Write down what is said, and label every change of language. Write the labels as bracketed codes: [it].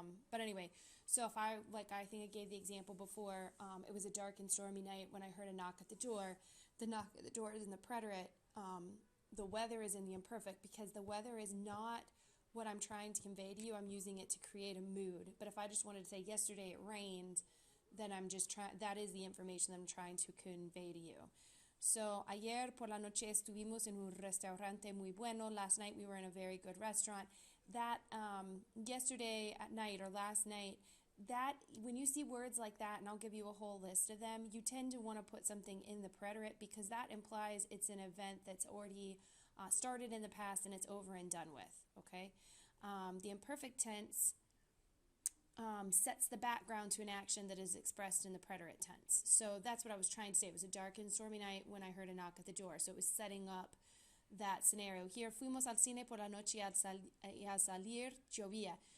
[en] But anyway, so if I think I gave the example before, it was a dark and stormy night when I heard a knock at the door. The knock at the door is in the preterite. The weather is in the imperfect because the weather is not what I'm trying to convey to you. I'm using it to create a mood. But if I just wanted to say yesterday it rained, then that is the information that I'm trying to convey to you. [es] So, ayer por la noche estuvimos en un restaurante muy bueno. [en] Last night we were in a very good restaurant. That yesterday at night or last night, that when you see words like that, and I'll give you a whole list of them, you tend to want to put something in the preterite because that implies it's an event that's already started in the past and it's over and done with, okay? The imperfect tense sets the background to an action that is expressed in the preterite tense. So that's what I was trying to say. It was a dark and stormy night when I heard a knock at the door. So it was setting up that scenario. [es] Here, fuimos al cine por la noche y al salir llovía.